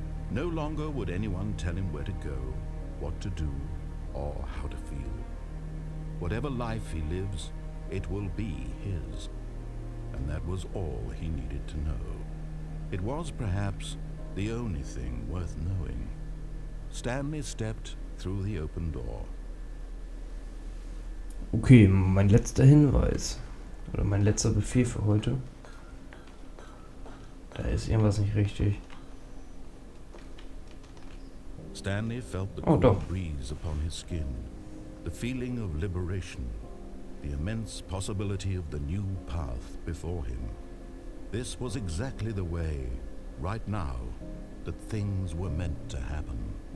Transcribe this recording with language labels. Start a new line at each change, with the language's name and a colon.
English: No longer would anyone tell him where to go, what to do, or how to feel. Whatever life he lives, it will be his. And that was all he needed to know. It was perhaps the only thing worth knowing. Stanley stepped through the open door.
German: Okay, mein letzter Hinweis. Oder mein letzter Befehl für heute. Da ist irgendwas nicht richtig.
English: Stanley felt the Oh, cool
German: doch.
English: breeze upon his skin, the feeling of liberation, the immense possibility of the new path before him. This was exactly the way, right now, that things were meant to happen.